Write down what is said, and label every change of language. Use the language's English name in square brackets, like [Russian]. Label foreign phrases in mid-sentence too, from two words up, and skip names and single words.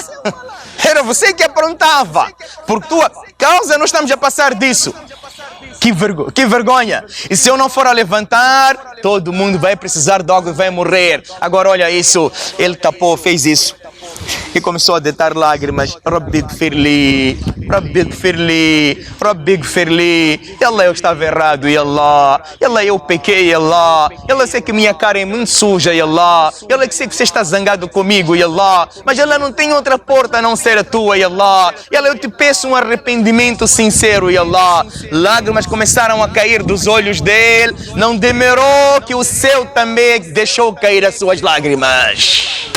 [Portuguese] Era você que aprontava. Por tua causa nós estamos a passar disso. Que vergonha. E se eu não for a levantar, todo mundo vai precisar de algo e vai morrer. Agora olha isso, ele tapou, fez isso. E começou a deitar lágrimas. [Arabic] ربي اغفر لي ربي اغفر لي ربي اغفر لي. [Portuguese] E Allah, eu estava errado, [Arabic] يا الله. [Portuguese] E Allah, eu pequei, [Arabic] يا الله. [Portuguese] E Allah, sei que minha cara é muito suja, [Arabic] يا الله. [Portuguese] E Allah, que sei que você está zangado comigo, [Arabic] يا الله. [Portuguese] Mas Allah, não tem outra porta a não ser a tua, [Arabic] يا الله. [Portuguese] E Allah, eu te peço um arrependimento sincero, [Arabic] يا الله. [Portuguese] Lágrimas começaram a cair dos olhos dele. Não demorou que o céu também deixou cair as suas lágrimas.